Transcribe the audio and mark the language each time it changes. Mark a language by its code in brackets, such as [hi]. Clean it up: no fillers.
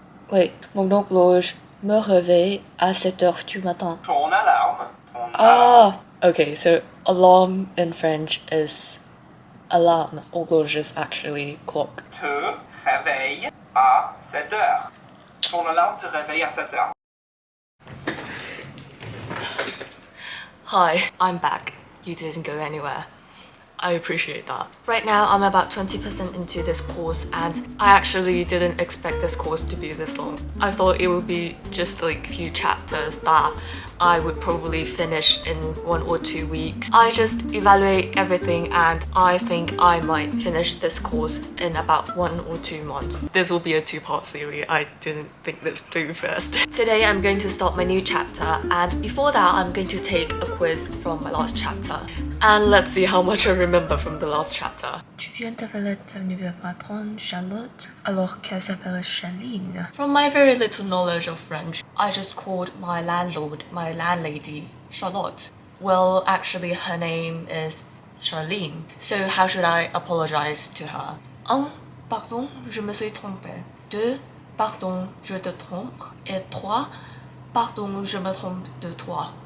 [fr] Wait, mon horloge me réveille à 7h du matin. Ton alarme. Ah! [en] Okay, so alarm in French is alarm. Horloge is actually clock. [fr] Te réveille à 7 heures. Ton alarme te réveille à 7 heures. [en] Hi, I'm back. You didn't go anywhere. I appreciate that. Right now, I'm about 20% into this course and I actually didn't expect this course to be this long. I thought it would be just like a few chapters that I would probably finish in 1 or 2 weeks. I just evaluate everything and I think I might finish this course in about 1 or 2 months. This will be a 2-part series. I didn't think this through first. Today, I'm going to start my new chapter and before that, I'm going to take a quiz from my last chapter. And let's see how much I remember from the last chapter. [fr] Tu viens d'appeler ta nouvelle patronne Charlotte alors qu'elle s'appelle Charline. [en] From my very little knowledge of French, I just called my landlady, Charlotte. Well, actually her name is Charline. So how should I apologize to her? 1. [fr] Pardon, je me suis trompée. 2. Pardon, je te trompe. Et 3. Pardon, je me trompe de toi.